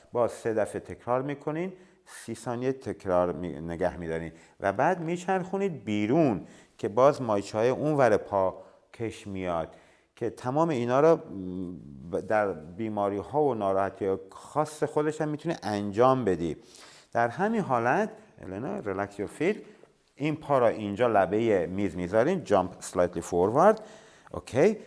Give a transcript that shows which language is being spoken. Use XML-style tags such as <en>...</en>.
<fa>باز 3 دفعه تکرار میکنین، 30 ثانیه تکرار نگه میدارین و بعد میچرخونید بیرون که باز مایچه های اون ور پا کش میاد. که تمام اینا رو در بیماری ها و ناراحتی خاص خودش هم میتونه انجام بدی. در همین حالت</fa> <en>Elena, relax your feet.</en> <fa>این پا را اینجا لبه میز میذارین،</fa> <en>jump slightly forward.</en> <fa>اوکی.</fa>